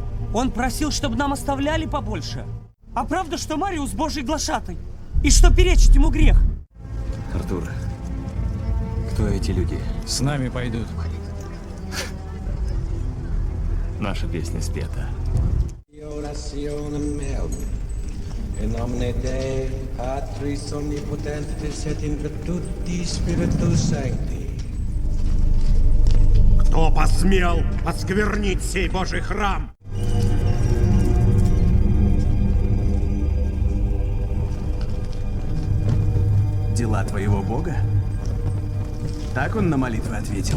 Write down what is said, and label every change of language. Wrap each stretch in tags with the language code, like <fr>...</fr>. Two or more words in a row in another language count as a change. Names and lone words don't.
<ru>Он просил, чтобы нам оставляли побольше. А правда, что Мариус божий глашатай? И что перечить ему грех? Артур, кто эти люди? С нами пойдут. Наша песня спета.</ru> <la>In nomine Dei, Patris Omnipotentis et in virtuti Spiritus Sancti.</la> <ru>Кто посмел осквернить сей Божий храм? Дела твоего бога? Так он на молитвы ответил.</ru>